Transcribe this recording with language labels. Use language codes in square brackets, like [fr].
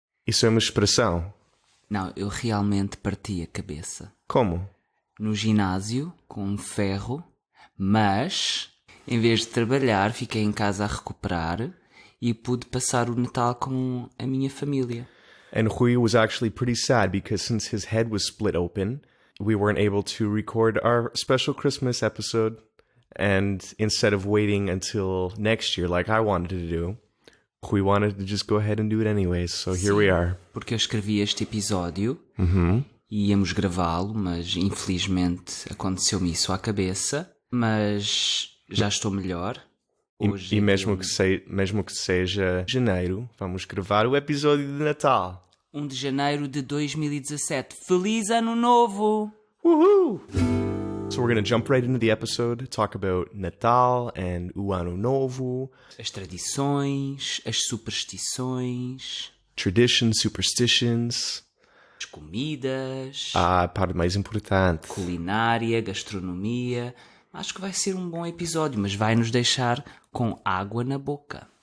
[pt] Isso é uma expressão. Não, eu realmente parti a cabeça. Como? No ginásio, com um ferro, mas, em vez de trabalhar, fiquei em casa a recuperar e pude passar o Natal com a minha família. [en] And Rui was actually pretty sad because since his head was split open, we weren't able to record our special Christmas episode. And instead of waiting until next year like I wanted to do, Rui wanted to just go ahead and do it anyways. So here we are. [pt] Porque eu escrevi este episódio e íamos gravá-lo, mas infelizmente aconteceu-me isso à cabeça. Mas já estou melhor. Hoje E mesmo que seja janeiro, vamos gravar o episódio de Natal. 1 de janeiro de 2017. Feliz Ano Novo! Woohoo! [en] So we're going to jump right into the episode, talk about Natal and o Ano Novo, [pt] As tradições, as superstições, [en] traditions, superstitions, [pt] as comidas, a parte mais importante. culinária, gastronomia. Acho que vai ser um bom episódio, mas vai nos deixar com água na boca.